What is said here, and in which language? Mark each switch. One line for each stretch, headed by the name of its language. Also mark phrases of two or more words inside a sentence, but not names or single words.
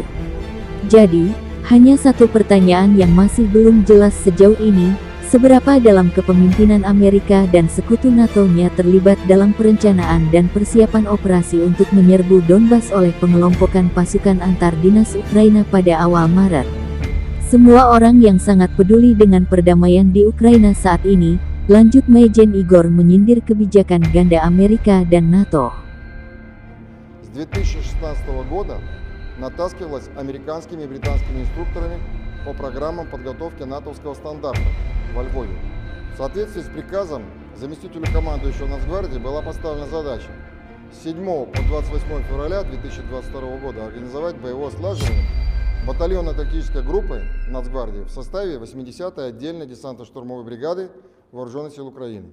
Indonesian: Jadi, hanya satu pertanyaan yang masih belum jelas sejauh ini, seberapa dalam kepemimpinan Amerika dan sekutu NATO-nya terlibat dalam perencanaan dan persiapan operasi untuk menyerbu Donbas oleh pengelompokan pasukan antar dinas Ukraina pada awal Maret. Semua orang yang sangat peduli dengan perdamaian di Ukraina saat ini, lanjut Majen Igor menyindir kebijakan ganda Amerika dan NATO.
Russian: С 2016 года натаскивалась американскими и британскими инструкторами по программам подготовки натовского стандарта во Львове. В соответствии с приказом заместителю командующего Нацгвардии была поставлена задача с 7 по 28 февраля 2022 года организовать боевое слаживание батальонно-тактической группы Нацгвардии в составе 80-й отдельной десантно-штурмовой бригады Вооруженных сил Украины.